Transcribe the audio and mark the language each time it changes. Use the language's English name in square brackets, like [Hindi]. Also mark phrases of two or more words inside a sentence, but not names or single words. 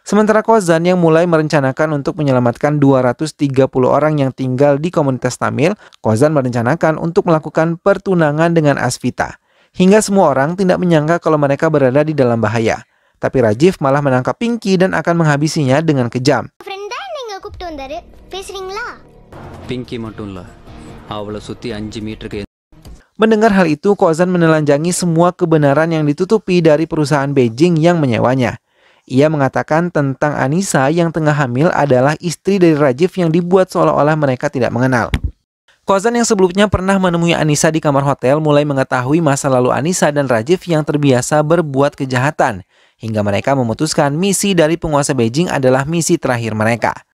[Indonesian] Sementara Kozan yang mulai merencanakan untuk menyelamatkan 230 orang yang tinggal di komunitas Tamil, Kozan merencanakan untuk melakukan pertunangan dengan Asvita. Hingga semua orang tidak menyangka kalau mereka berada di dalam bahaya. Tapi Rajiv malah menangkap Pinky dan akan menghabisinya dengan kejam. [Tamil] Pinky மட்டும் அவளை சுத்தி 5 மீட்டருக்கு. [Indonesian] Mendengar hal itu, Kozan menelanjangi semua kebenaran yang ditutupi dari perusahaan Beijing yang menyewanya. Ia mengatakan tentang Anissa yang tengah hamil adalah istri dari Rajiv yang dibuat seolah-olah mereka tidak mengenal. Kozan yang sebelumnya pernah menemui Anissa di kamar hotel mulai mengetahui masa lalu Anissa dan Rajiv yang terbiasa berbuat kejahatan, hingga mereka memutuskan misi dari penguasa Beijing adalah misi terakhir mereka.